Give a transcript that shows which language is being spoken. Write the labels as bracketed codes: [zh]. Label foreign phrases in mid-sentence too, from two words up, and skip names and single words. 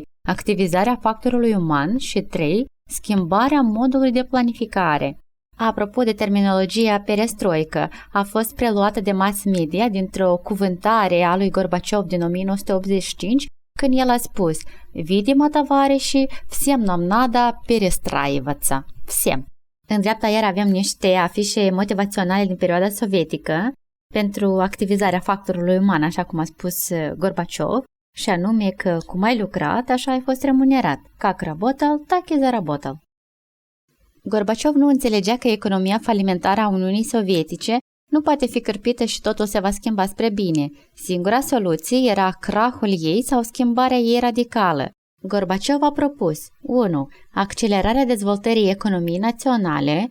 [ro] Activizarea factorului uman și 3. Schimbarea modului de planificare. Apropo de terminologia perestroică, a fost preluată de mass media dintr-o cuvântare a lui Gorbaciov din 1985, când el a spus [ru] "Видимо, товарищи, всем нам надо перестраиваться". Всем. [ro] În dreapta iar avem niște afișe motivaționale din perioada sovietică pentru activizarea factorului uman, așa cum a spus Gorbaciov, și anume că cum ai lucrat, așa ai fost remunerat. [ru] Как работал, так и заработал. [ro] Gorbaciov nu înțelegea că economia falimentară a Uniunii Sovietice nu poate fi cârpită și totul se va schimba spre bine. Singura soluție era crahul ei sau schimbarea ei radicală. Gorbaciov a propus 1. Accelerarea dezvoltării economiei naționale.